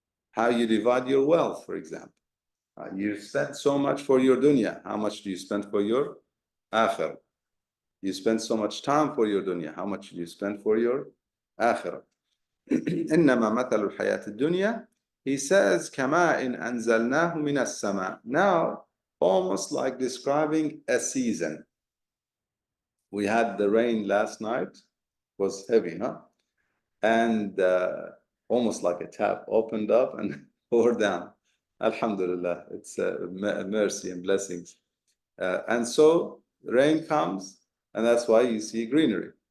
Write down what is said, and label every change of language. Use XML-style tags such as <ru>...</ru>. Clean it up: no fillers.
<en>How you divide your wealth, for example. You spend so much for your dunya. How much do you spend for your akhirah? You spend so much time for your dunya. How much do you spend for your akhirah?</en> <ar>إنما مثل الحياة الدنيا</ar> <en>he says,</en> <ar>كَمَاءٍ أَنزَلْنَاهُ مِنَ السَّمَاءِ.</ar> <en>Now, almost like describing a season. We had the rain last night, was heavy, huh? And almost like a tap opened up and poured down. Alhamdulillah, it's mercy and blessings. And so rain comes, and that's why you see greenery.</en>